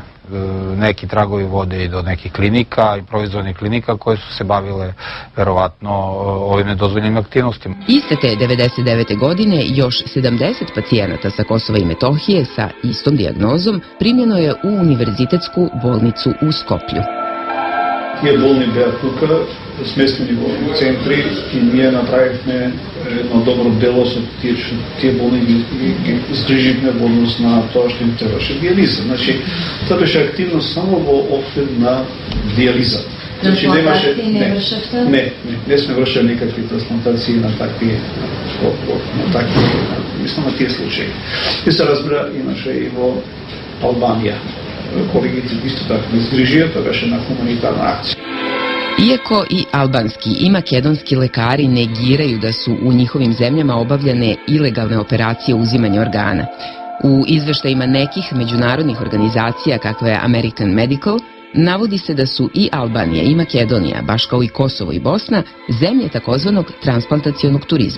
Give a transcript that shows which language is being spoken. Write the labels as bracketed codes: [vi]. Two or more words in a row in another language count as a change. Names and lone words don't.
[sr] Neki tragovi vode i do nekih klinika, improvizovanih klinika koje su se bavile verovatno ovim nedozvoljenim aktivnostima. Iste te 99. godine još 70 pacijenata sa Kosova i Metohije sa istom dijagnozom primljeno je u univerzitetsku bolnicu u Skoplju. [mk] Тие болни беа тука, сместени во центри и ние направивме едно добро дело со тие болни ги згриживме во однос на тоа што им требаше диализа. Значи, тоа беше активност само во оквир на диализа. Значи, не сме вршали никакви трансплантации на такви, мислам на тие случаи. И се разбира, имаше и во Албанија. колегите исто така изгрижија, тоа беше една хуманитарна акција. [sr] Iako i albanski i makedonski lekari negiraju da su u njihovim zemljama obavljane ilegalne operacije uzimanja organa, u izveštajima nekih međunarodnih organizacija kakva je American Medical navodi se da su i Albanija i Makedonija, baš kao i Kosovo i Bosna, zemlje takozvanog transplantacionog turizma.